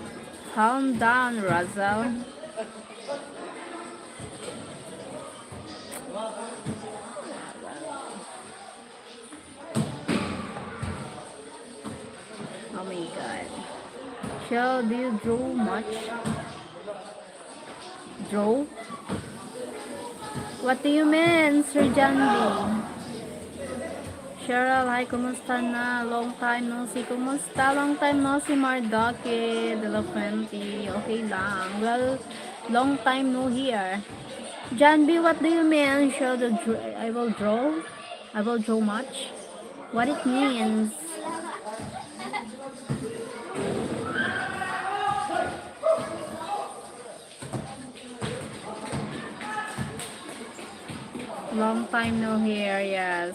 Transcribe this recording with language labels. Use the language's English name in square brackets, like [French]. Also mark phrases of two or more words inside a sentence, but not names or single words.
[English] Calm down, Russell. Oh my god. Shell, do you draw much? Draw? What do you mean, Sir Jandy? [Filipino] Cheryl, hi, kumusta na? [English] Long time no see. Kumusta? Long time no see, [Filipino] Mardoke de la Fuente. Okay lang. [English] Well, long time no here. Janby, what do you mean? I will draw? I will draw much? What it means? Long time no here, yes.